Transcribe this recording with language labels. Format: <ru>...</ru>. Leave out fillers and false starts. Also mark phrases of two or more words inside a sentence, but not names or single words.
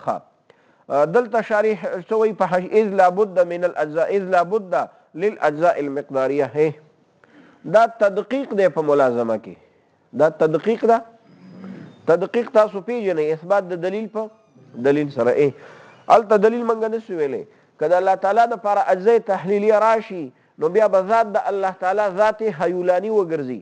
<ps>دلته شارح سوي په</ps> <ar>اذ لابد من الاجزاء، اذ لابد للاجزاء المقداريه.</ar> <ps>دا تدقیق دی په ملازمه کې، دا تدقیق ده. تدقیق تاسو پیژنئ، اثبات د دلیل په دلیل سره. هلته دلیل موږ نسو ویلی. که د الله تعالی دپاره اجزای تحلیلیه راشي نو بیا به ذات د الله تعالی ذات حیولاني وګرځي.</ps>